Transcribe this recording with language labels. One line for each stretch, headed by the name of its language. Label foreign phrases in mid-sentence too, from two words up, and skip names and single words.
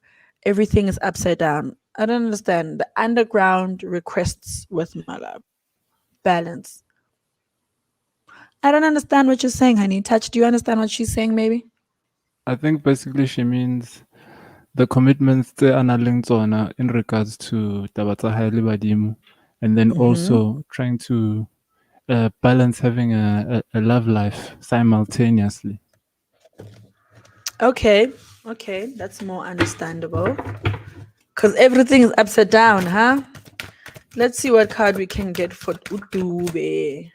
English: Everything is upside down. I don't understand. The underground requests with my love. Balance. I don't understand what you're saying, honey. Touch, do you understand what she's saying, maybe? I think basically she means the commitments
Southern Sotho: tse a nang leng tsona
English: in regards to
Southern Sotho: taba tsa hae le badimo,
English: and then also trying to balance having a love life simultaneously. Okay, that's more understandable. Because everything is upside down, huh? Let's see what card we can get for Utube.